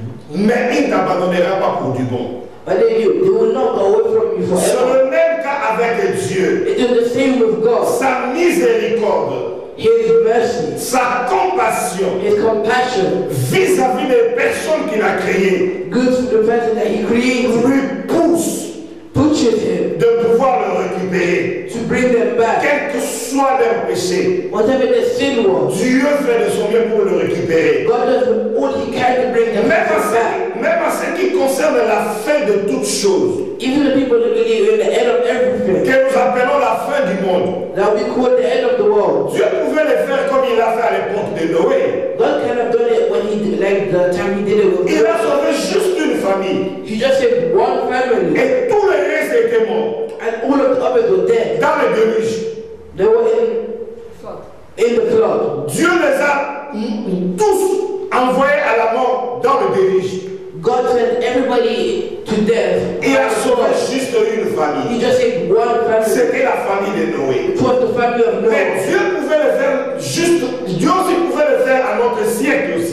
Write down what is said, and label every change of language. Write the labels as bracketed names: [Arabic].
[French] Mais il ne t'abandonnera pas pour du bon. [English] But they will not go away from you [French] C'est [English] forever. [French] le même cas avec Dieu. [English] It is the same with God. [French] Sa miséricorde, [English] His mercy, [French] sa compassion [English] His compassion, [French] vis-à-vis des personnes qu'il a créées [English] good to the person that He created, [French] lui pousse [English] pushes him [French] de pouvoir le récupérer. [English] to bring them back. [French] Quel que soit leur péché, [English] Whatever their sin was, [French] Dieu fait de son mieux pour le récupérer. [English] God does all He can to bring them back. [French] Même en ce qui concerne la fin de toutes choses, [English] Even the people that believe in the end of everything, [French] que nous appelons la fin du monde, [English] that will be called the end of the world. [French] Dieu pouvait le faire comme il l'a fait à l'époque de Noé. [English] God kind of done it when He did, like the time He did it with [French] Il a [English] Noah. [French] sauvé juste une famille. [English] He just saved one family, [French] Et tout le reste était mort. [English] and all of the others were dead. [French] Dans le déluge. [English] They were in the flood. [French] Dieu les a tous envoyés à la mort dans le déluge. [English] God sent everybody to death. [French] Il a sauvé juste une [English] He [French] famille. [English] just saved one family. [French] C'était la famille de Noé. [English] It was the family of [French] Mais [English] Noah. [French] Dieu pouvait le faire juste, Dieu aussi pouvait le faire à notre siècle aussi.